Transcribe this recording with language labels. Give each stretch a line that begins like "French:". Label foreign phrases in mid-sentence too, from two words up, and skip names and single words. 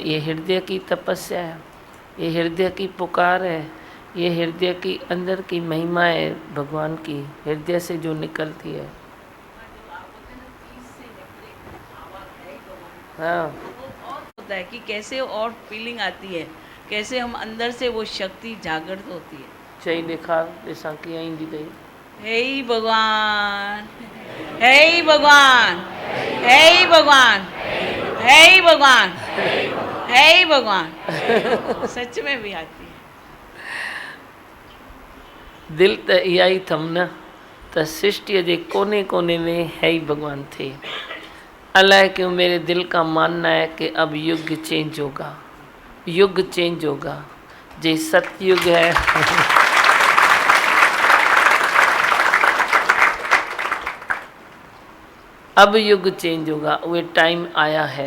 Hindi: ये हृदय की तपस्या है, ये हृदय की पुकार है, ये हृदय की अंदर की महिमा है भगवान की, हृदय से जो निकलती है। हाँ, होता है कि कैसे और फीलिंग आती है, कैसे हम अंदर से वो शक्ति जागृत होती है।
Sindhi: चई दिखा
Hindi: जैसा कि
Sindhi: ईंदी अथई।
Hindi: हे ही भगवान, हे ही भगवान, हे ही भगवान, हे ही भगवान, हे ही भगवान। सच में भी आती है।
Sindhi: दिल त इहा ई अथमि न त सृष्टि जे कोने कोने में है ही भगवान थे।
Hindi: अल्लाह क्यों मेरे दिल का मानना है कि अब युग चेंज होगा, युग चेंज होगा। जे सतयुग है अब युग चेंज होगा, वो टाइम आया है।